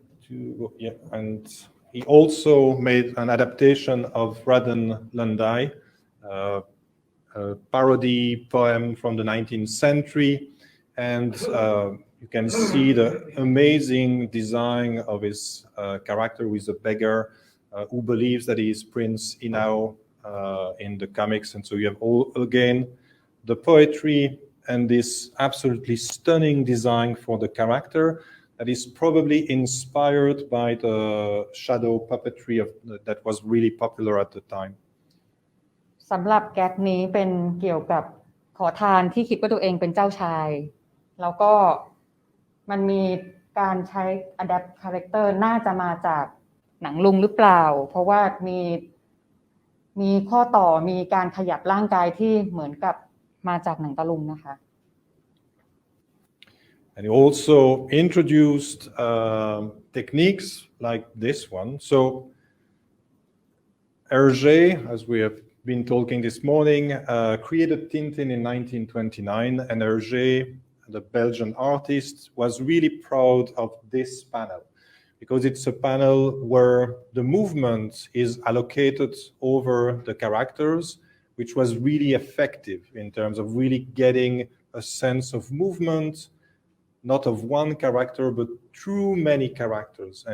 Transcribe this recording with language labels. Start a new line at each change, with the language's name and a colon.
English: Yeah, and he also made an adaptation of Radhan Landai, a parody poem from the 19th century, and you can see the amazing design of his character with a beggar who believes that he is Prince Inao in the comics. And so you have all again the poetry and this absolutely stunning design for the character that is probably inspired by the shadow puppetry that was really popular at the time.
Thai: สำหรับแก๊กนี้เป็นเกี่ยวกับขอทานที่คิดว่าตัวเองเป็นเจ้าชายแล้วก็มันมีการใช้
English: adapt character
Thai: น่าจะมาจากหนังลุงหรือเปล่าเพราะว่ามีข้อต่อมีการขยับร่างกายที่เหมือนกับมาจากหนังตะลุงนะคะ
English: And he also introduced techniques like this one. So Hergé, as we have been talking this morning, created Tintin in 1929, and Hergé, the Belgian artist, was really proud of this panel because it's a panel where the movement is allocated over the characters, which was really effective in terms of really getting a sense of movement, not of one character, but through many characters.